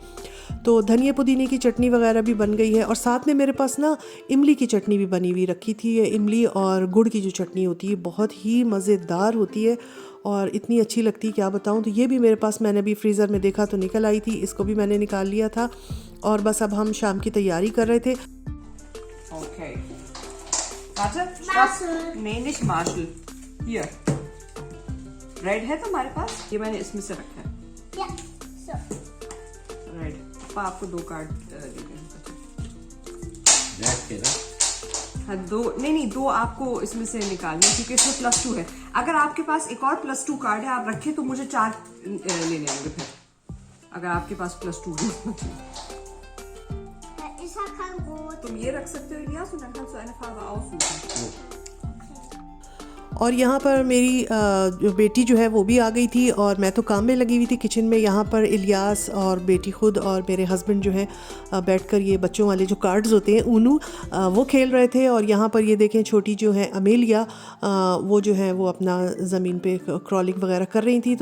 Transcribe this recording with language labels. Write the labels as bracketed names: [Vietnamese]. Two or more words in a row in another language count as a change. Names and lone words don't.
[Hindi] तो धनिया पुदीने की चटनी वगैरह भी बन गई है, और साथ में मेरे पास ना इमली की चटनी भी बनी हुई रखी थी। ये इमली और गुड़ की जो चटनी होती है बहुत ही मज़ेदार होती है और इतनी अच्छी लगती है क्या बताऊँ। तो ये भी मेरे पास, मैंने भी फ्रीज़र में देखा तो निकल आई थी, इसको भी मैंने निकाल लिया था। और बस अब हम शाम की तैयारी कर रहे थे। [German] Okay. Warte, stopp. Nee, nicht Marshall. Hier. [Hindi] Red है तुम्हारे पास? ये मैंने इसमें से रखा है। [English] Yeah. So. Red. [Hindi] पापा आपको 2 कार्ड दे दें। हाँ, 2 नहीं 2 आपको इसमें से निकालने, क्योंकि इसमें +2 है। अगर आपके पास एक और +2 कार्ड है आप रखें तो मुझे 4 लेने होंगे फिर, अगर आपके पास +2 है। [German] Ich habe kein Brot. [Hindi] तुम ये रख सकते हो इलियास, [German] und dann kannst du eine Farbe aussuchen। [Hindi] और यहाँ पर मेरी जो बेटी जो है वो भी आ गई थी, और मैं तो काम में लगी हुई थी किचन में। यहाँ पर इलियास और बेटी खुद और मेरे हस्बैंड जो है बैठकर ये बच्चों वाले जो कार्ड्स होते हैं ऊनू, वो खेल रहे थे। और यहाँ पर ये देखें छोटी जो है अमेलिया, वो जो है वो अपना ज़मीन पे क्रॉलिंग वगैरह कर रही थी।